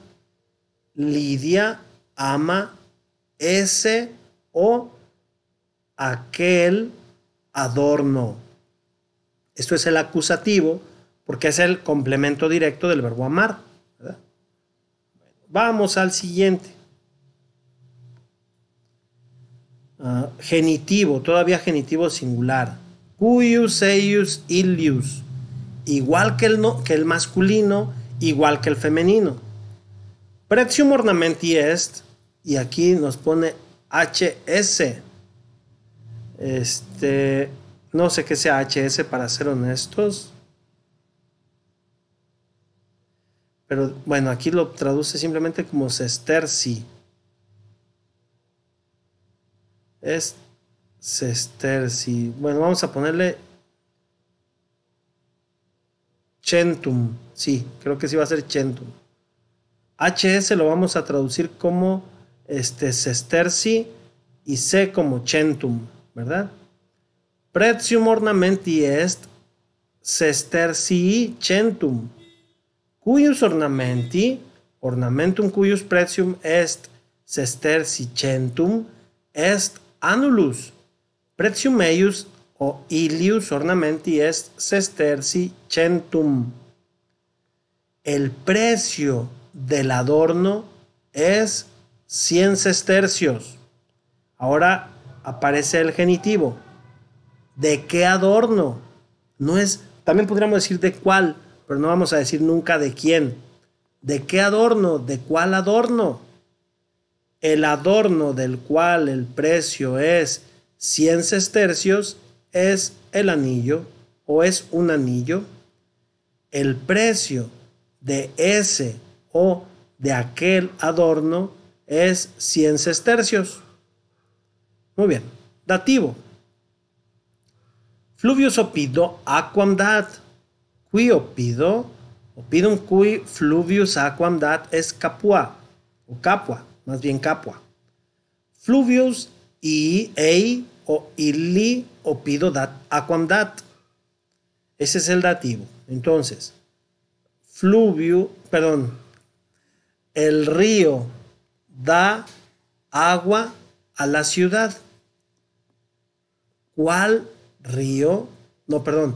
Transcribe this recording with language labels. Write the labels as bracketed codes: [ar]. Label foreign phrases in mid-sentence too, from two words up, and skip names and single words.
[es] Lidia ama ese o aquel adorno. Esto es el acusativo porque es el complemento directo del verbo amar, ¿verdad? Vamos al siguiente. Genitivo, todavía genitivo singular. [la] Cuius, eius, illius. [es] Igual que el masculino, igual que el femenino. [la] Pretium ornamenti est, [es] y aquí nos pone HS. No sé qué sea HS, para ser honestos. Pero bueno, aquí lo traduce simplemente como sesterci. Es sesterci. Bueno, vamos a ponerle centum. Sí, creo que sí va a ser centum. HS lo vamos a traducir como sesterci y C como centum, ¿verdad? [la] Pretium ornamenti est sestercii centum. Cuius ornamenti, ornamentum cuius pretium est sesterci centum, est annulus. Pretium eius o illius ornamenti est sesterci centum. [es] El precio del adorno es 100 sestercios. Ahora aparece el genitivo. ¿De qué adorno? No es, también podríamos decir de cuál, pero no vamos a decir nunca de quién. ¿De qué adorno? ¿De cuál adorno? El adorno del cual el precio es 100 sestercios es el anillo o es un anillo. El precio de ese o de aquel adorno es 100 sestercios. Muy bien. Dativo. [la] Fluvius opido aquam dat. Qui opido, opidum qui fluvius aquam dat es capua, o capua, [es] más bien capua. [la] Fluvius y ei o illi opido dat aquam dat. [es] Ese es el dativo. Entonces, el río da agua a la ciudad. ¿Cuál río? No, perdón.